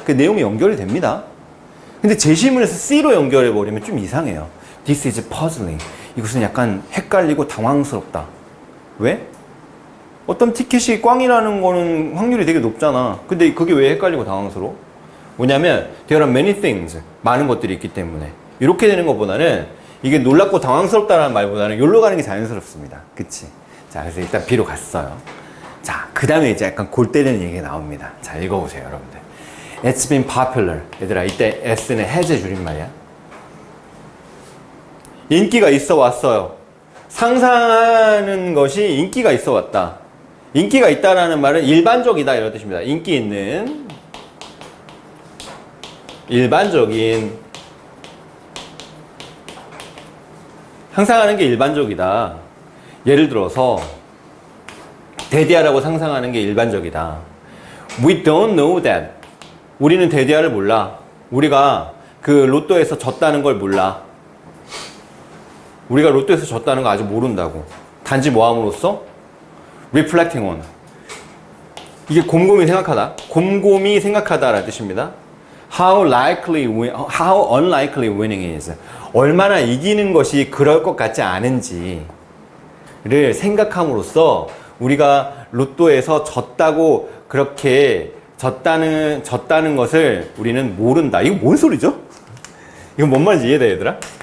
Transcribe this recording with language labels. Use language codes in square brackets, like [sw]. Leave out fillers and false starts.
[ko] 그 내용이 연결이 됩니다. 근데 제시문에서 C로 연결해버리면 좀 이상해요. [en] This is puzzling. [ko] 이것은 약간 헷갈리고 당황스럽다. 왜? 어떤 티켓이 꽝이라는 거는 확률이 되게 높잖아. 근데 그게 왜 헷갈리고 당황스러워? 뭐냐면 [en] there are many things. [ko] 많은 것들이 있기 때문에. 이렇게 되는 것보다는 이게 놀랍고 당황스럽다는 말보다는 여기로 가는 게 자연스럽습니다. 그치? 자, 그래서 일단 B로 갔어요. 자, 그 다음에 이제 약간 골 때리는 얘기가 나옵니다. 자, 읽어보세요, 여러분들. [en] It's been popular. [ko] 얘들아, 이때 S는 has 줄임말이야. 인기가 있어 왔어요. 상상하는 것이 인기가 있어 왔다. 인기가 있다라는 말은 일반적이다 이런 뜻입니다. 인기 있는 일반적인 상상하는 게 일반적이다. 예를 들어서 대디아라고 상상하는 게 일반적이다. [en] We don't know that. [ko] 우리는 대디아를 몰라. 우리가 그 로또에서 졌다는 걸 몰라. 우리가 로또에서 졌다는 거 아직 모른다고. 단지 뭐함으로써? [en] reflecting on. [ko] 이게 곰곰이 생각하다. 곰곰이 생각하다라는 뜻입니다. [en] How unlikely winning is. [ko] 얼마나 이기는 것이 그럴 것 같지 않은지를 생각함으로써 우리가 로또에서 졌다고 그렇게 졌다는 것을 우리는 모른다. 이거 뭔 소리죠? 이거 뭔 말인지 이해돼, 얘들아?